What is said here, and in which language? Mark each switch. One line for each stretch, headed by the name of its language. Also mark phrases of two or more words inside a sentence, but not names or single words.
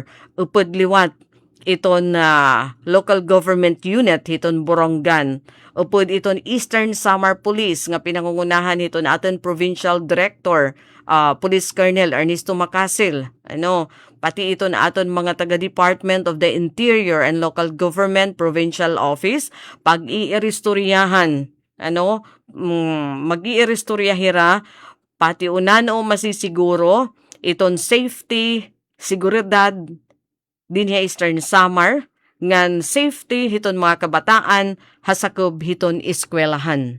Waray: Upod liwat iton Local Government Unit hiton Borongan. Upod iton Eastern Samar Police nga pinangungunahan hiton aton Provincial Director Police Colonel Ernesto Macasil. Pati ito na aton mga taga-Department of the Interior and Local Government Provincial Office, pag-iiristoryahan, mag-iiristoryahira, pati unano masisiguro, iton safety, seguridad, dinhi Eastern Samar, ngan safety, hiton mga kabataan, hasakob hiton eskwelahan.